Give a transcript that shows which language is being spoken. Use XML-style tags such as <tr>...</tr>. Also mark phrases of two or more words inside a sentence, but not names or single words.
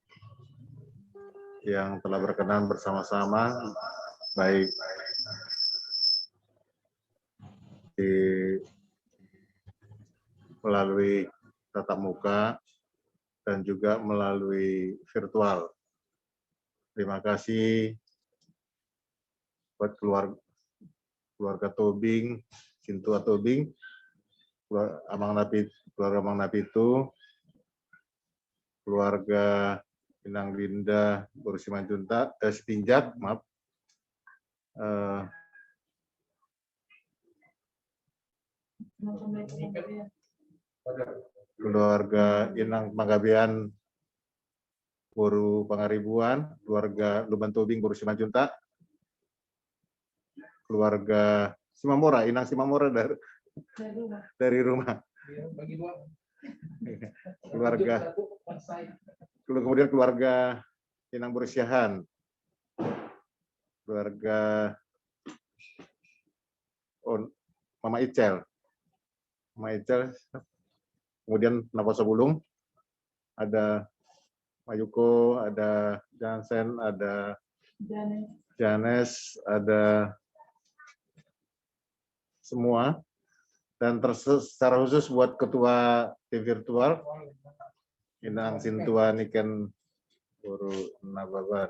<id>yang telah berkenan bersama-sama baik melalui tatap muka dan juga melalui virtual. Terima kasih buat keluarga Tobing, Cintua Tobing, keluarga Amang Napitu, keluarga Inang Linda Simanjunta, Setinjat, maaf. Keluarga Inang Panggabean Boru Pangaribuan, keluarga Luban Tobing Boru Simanjunta, keluarga Simamora, Inang Simamora dari rumah. Ya, bagi dua. Keluarga. Satu,</id> <en>one side.</en> <id>Kemudian keluarga Inang Bursiahan, keluarga Mama Icel, kemudian Naposo Bulung, ada Mayuko, ada Jansen, ada Janes, ada semua. Dan secara khusus buat ketua tim virtual, Inang Sintua Niken Guru Nababan.</id>